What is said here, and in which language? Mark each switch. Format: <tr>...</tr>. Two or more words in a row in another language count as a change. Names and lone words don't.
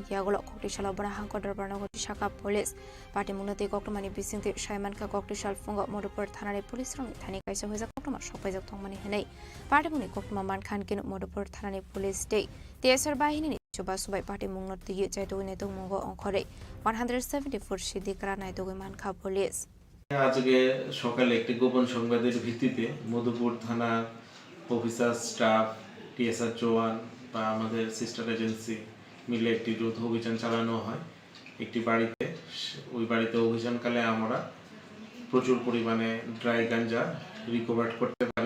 <trp>yagolo kokrishal bora hangkor darbar nogoti shaka police party munoti koktomani bisingte shaiman ka kokrishal fungo morepor thanani police rong thani kaisa hoja koktoma sopaijak thongmani henai party muni koktoma man khan kin morepor thanani police day TSR bahini ni chuba subai party mungno tiye chaito ne tong mungo onkhore 174 sidikra nai togi man kha police</trp> <bn>আজকে সকালে একটি গোপন সংবাদের ভিত্তিতে মধুপুর থানা</bn> <en>officer staff</en> <bn>টিএসআর জওয়ান বা আমাদের</bn> <en>sister agency</en> <bn>মিলে একটি যৌথ অভিযান চালানো হয় একটি বাড়িতে ওই বাড়িতে অভিযানকালে আমরা প্রচুর পরিমাণে ড্রাই গাঞ্জা রিকভার করতে পারি</bn>